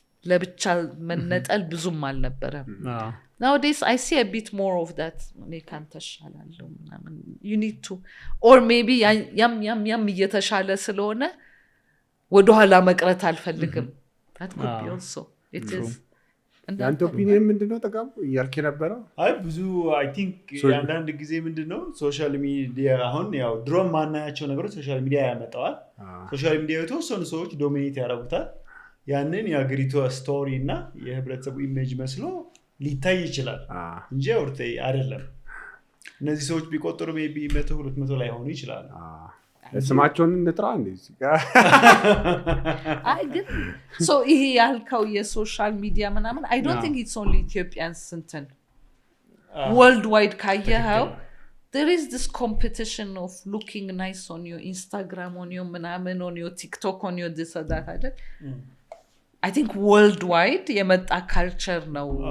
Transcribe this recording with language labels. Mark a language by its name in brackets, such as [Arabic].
[Amharic] ለብቻ መነጠል ብዙም አልነበረም [English] nowadays I see a bit more of that [Amharic] እኔ ካንተ ሻላለሁ ምናምን [English] you need to or maybe [Amharic] ያም እየተሻለ ስለሆነ ወደ ኋላ መቅረት አልፈልግም [English] that could be also it is [Amharic] ያንተ ኦፒኒየን ምንድነው ተጋቡ እያልክ ነበረ አይ ብዙ [English] I think [Amharic] አንዳንድ ጊዜ ምንድነው ሶሻል ሚዲያ አሁን ያው ድሮም ማናያቸው ነገሮች ሶሻል ሚዲያ ያመጣዋል ሶሻል ሚዲያ የተወሰኑ ሰዎች ዶሚኔት ያደርጉታል ያንን የአገሪቱ ስቶሪ እና የህብረተሰቡ ኢሜጅ መስሎ ሊታይ ይችላል እንጂ አውርቴ አይደለም እነዚህ ሰዎች ቢቆጥሩ ሜቢ 100 200 ላይ ሆኑ ይችላል ስማቸውን እንጥራ እንደዚህ [English] I get so [Amharic] ይሄ ያልከው የሶሻል ሚዲያ ምናምን [English] I don't think it's only Ethiopians እንትን worldwide ካየኸው there is this competition of looking nice on your Instagram on your ምናምን on your TikTok on your this or that አይደል I think worldwide የመጣ culture ነው